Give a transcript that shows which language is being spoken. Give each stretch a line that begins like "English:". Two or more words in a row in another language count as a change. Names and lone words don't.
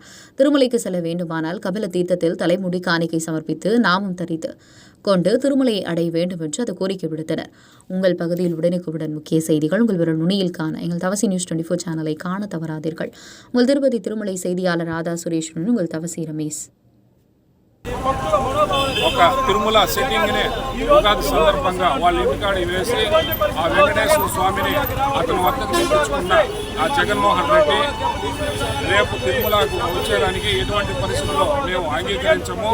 Tamil: திருமலைக்கு செல்ல வேண்டுமானால் கபில தீர்த்தத்தில் தலைமுடி காணிக்கை சமர்ப்பித்து நாமம் தரித்து கொண்டு திருமலையை அடைய வேண்டும் என்று அது கோரிக்கை விடுத்தனர். உங்கள் பகுதியில் உடனுக்குடன் முக்கிய செய்திகள் உங்கள் விரல் நுனியில் காண எங்கள் தவசி நியூஸ் 24 சேனலை காண தவறாதீர்கள். உங்கள் திருப்பதி திருமலை செய்தியாளர் ராதா சுரேஷுடன் உங்கள் தவசி ரமேஷ்.
Telugu: ఒక తిరుమల సెట్టింగ్ని ఉగాది సందర్భంగా వాళ్ళ ఇంటికాడి వేసి ఆ వెంకటేశ్వర స్వామిని అతను వద్దకు తెప్పించుకున్న ఆ జగన్మోహన్ రెడ్డి రేపు తిరుమలకు వచ్చేదానికి ఎటువంటి పరిస్థితుల్లో మేము అంగీకరించము.